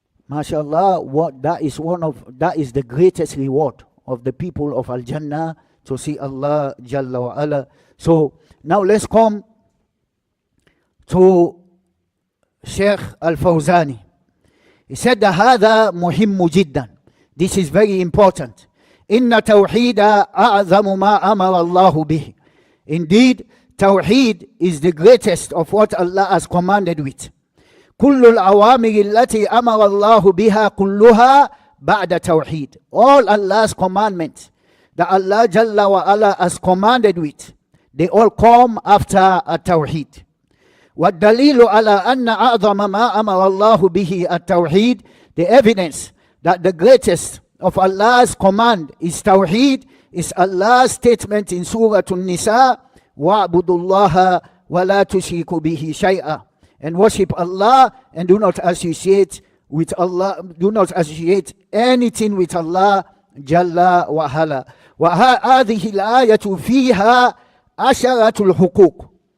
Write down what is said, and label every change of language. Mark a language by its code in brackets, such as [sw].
[en] MashaAllah, that is the greatest reward of the people of Al-Jannah, to see Allah Jalla wa Ala. So now let's come to Sheikh Al-Fawzani. He said that [ar] هذا مهم جدا. [en] This is very important. [ar] إن توحيد أعظم ما أمر الله به. [en] Indeed, Tawheed is the greatest of what Allah has commanded with. [ar] كل الأوامر التي أمر الله بها كلها بعد توحيد. [en] All Allah's commandments that Allah Jalla wa Ala has commanded with, they all come after a Tawheed. [ar] والدليل على أن أعظم ما أمر الله به التوحيد. [en] The evidence that the greatest of Allah's command is Tawheed is Allah's statement in Surah An-Nisa, [ar] وَاعْبُدُوا اللَّهَ وَلَا تُشْرِكُوا بِهِ شَيْئًا. [en] And worship Allah and do not associate with Allah, do not associate anything with Allah Jalla wa Ala. [ar] وهذه الآية فيها عشرة الحقوق.